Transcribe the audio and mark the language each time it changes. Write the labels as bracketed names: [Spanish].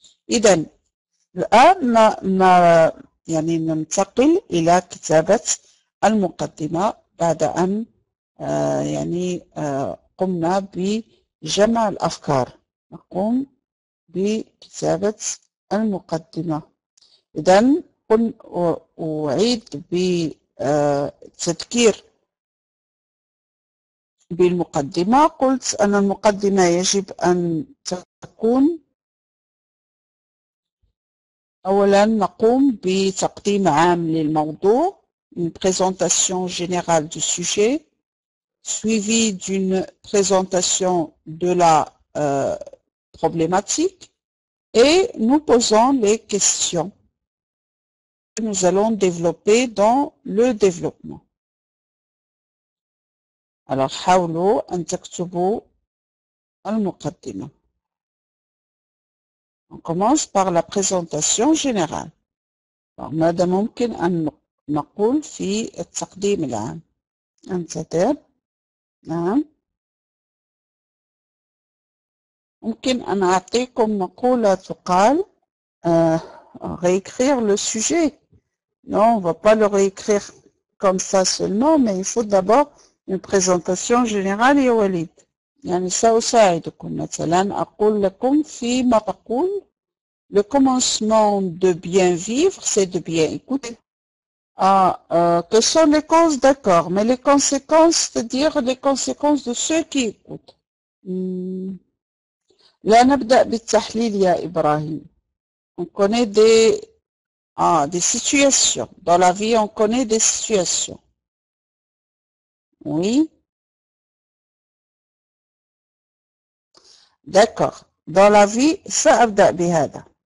[Arabic] إذن الآن يعني ننتقل إلى كتابة المقدمة بعد أن يعني قمنا بجمع الأفكار. نقوم بكتابة المقدمة. إذن أعيد بالتذكير بالمقدمة. قلت أن المقدمة يجب أن تكون أولا نقوم بتقديم عام للموضوع [French] une présentation générale du sujet suivie d'une présentation de la problématique et nous posons les questions que nous allons développer dans le développement. [Arabic] Alors حاولوا أن تكتبوا المقدمة. [French] On commence par la présentation générale. [Arabic] ماذا ممكن أن نقول في التقديم العام؟ انتظر. نعم. ممكن أن أعطيكم مقولة تقال [French] réécrire le sujet. Non, on ne va pas le réécrire comme ça seulement, mais il faut d'abord une présentation générale يا وليد. [Arabic] يعني سأساعدكم. مثلا أقول لكم فيما تقول [French] le commencement de bien vivre, c'est de bien écouter. Que sont les causes? D'accord, mais les conséquences, c'est-à-dire les conséquences de ceux qui écoutent. [Arabic] لا نبدأ بالتحليل يا إبراهيم. [French] On connaît des situations. Dans la vie, on connaît des situations. Oui. D'accord. Dans la vie, [Arabic] سأبدأ بهذا.